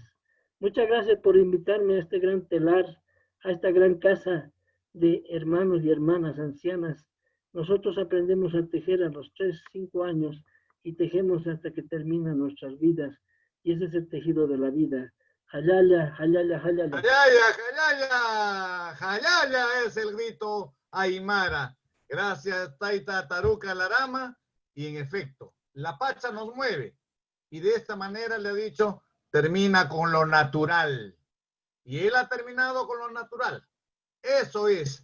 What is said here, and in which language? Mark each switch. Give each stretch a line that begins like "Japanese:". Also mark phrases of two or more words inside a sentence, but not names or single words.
Spanish: Muchas gracias por invitarme a este gran telar, a esta gran casa de hermanos y hermanas ancianas. Nosotros aprendemos a tejer a los 3, 5 años y tejemos hasta que terminan nuestras vidas. Y ese es el tejido de la vida.
Aymara: Jalala, jalala, jalala. Jayaya, jayaya, jayaya
Spanish: es el grito aymara. Gracias, Taita Taruca Larama. Y en efecto, la Pacha nos mueve. Y de esta manera le ha dicho, termina con lo natural. Y él ha terminado con lo natural. Eso es.